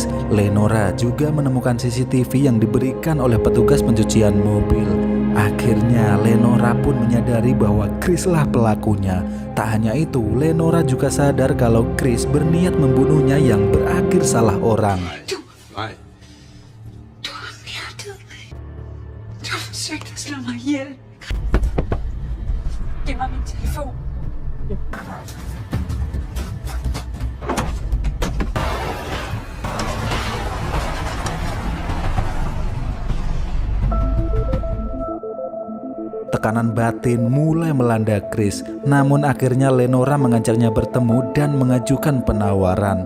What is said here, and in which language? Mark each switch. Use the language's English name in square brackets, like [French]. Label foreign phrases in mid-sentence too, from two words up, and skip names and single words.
[Indonesian] Lenora juga menemukan CCTV yang diberikan oleh petugas pencucian mobil. Akhirnya Lenora pun menyadari bahwa Chris lah pelakunya. Tak hanya itu, Lenora juga sadar kalau Chris berniat membunuhnya yang berakhir salah orang. [Danish] Nej. Du har myrdet mig. Du har forsøgt at slå mig ihjel. Giv mig min telefon. [Indonesian] Tekanan batin mulai melanda Chris, namun akhirnya Lenora mengajaknya bertemu dan mengajukan penawaran.